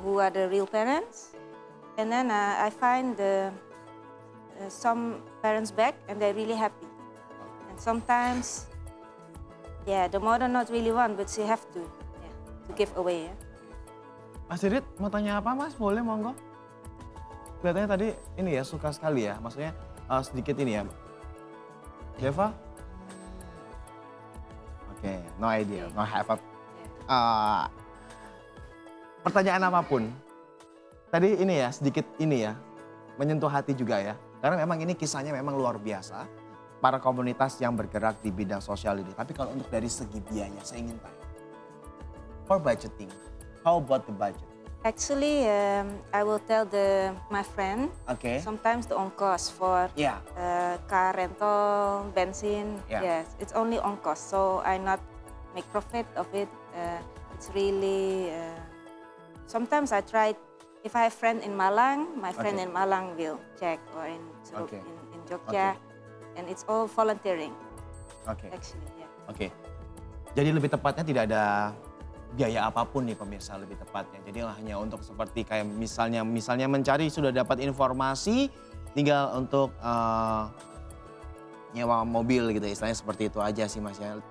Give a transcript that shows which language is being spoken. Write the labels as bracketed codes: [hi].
[en] who are the real parents, and then I find some parents back and they're really happy, and sometimes, yeah, the mother not really want, but she have to give away. Yeah. [id] Mas Didit mau tanya apa Mas? Boleh monggo. Kelihatannya tadi ini ya suka sekali ya, maksudnya sedikit ini ya. Deva? [en] Oke, no idea, no have a... [id] pertanyaan apapun. Tadi ini ya, sedikit ini ya, menyentuh hati juga ya. Karena memang ini kisahnya memang luar biasa. Para komunitas yang bergerak di bidang sosial ini. Tapi kalau untuk dari segi biaya, saya ingin tanya. [en] For budgeting, how about the budget? Actually, I will tell my friend. [id] Oke. [en] Sometimes the on cost for [id] Ya. [en] car rental, bensin. Yeah. Yes, it's only on cost. So I not make profit of it. It's really. Sometimes I try. If I have friend in Malang, my friend Okay. in Malang will check or in Okay. in Jogja, and it's all volunteering [id] Oke. [en] actually. Yeah. [id] Oke. Jadi lebih tepatnya tidak ada biaya apapun nih pemirsa lebih tepatnya. Jadi hanya untuk seperti kayak misalnya mencari sudah dapat informasi, tinggal untuk nyewa mobil gitu istilahnya seperti itu aja sih Mas ya.